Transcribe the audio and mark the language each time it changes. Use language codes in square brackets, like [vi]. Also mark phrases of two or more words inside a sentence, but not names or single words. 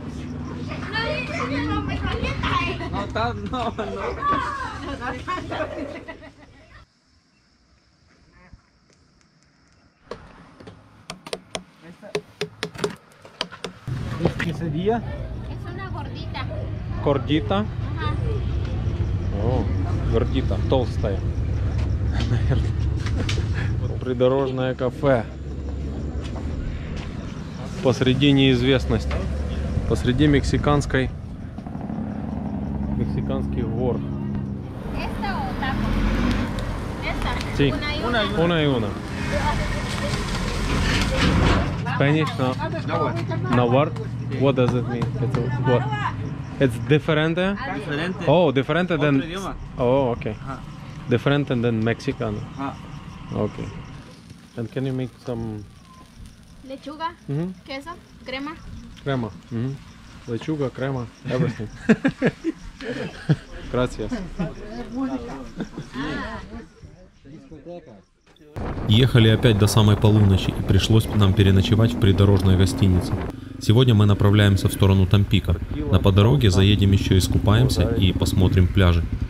[es] Quesadilla. Es una gordita. [ru] Гордита? [es] Ajá. [ru] О, гордита, толстая. Наверное. Вот придорожное кафе. Посреди неизвестности. Посреди мексиканских гор. [es] ¿Esta o taco? Esta. Sí. Una y una. Una y una. Spanish? No. [en] No what? What does it mean? It's what? It's different? [es] Diferente. [en] Oh, different [es] Otro [en] than... [es] idioma. [en] Oh, okay. [es] Ajá. [en] Different than Mexican. [es] Ajá. [en] Okay. And can you make some [es] Lechuga, queso, crema. [en] crema? [es] Lechuga, crema, everything. Gracias. [ru] Ехали опять до самой полуночи и пришлось нам переночевать в придорожной гостинице. Сегодня мы направляемся в сторону Тампико. На по дороге заедем еще искупаемся и посмотрим пляжи.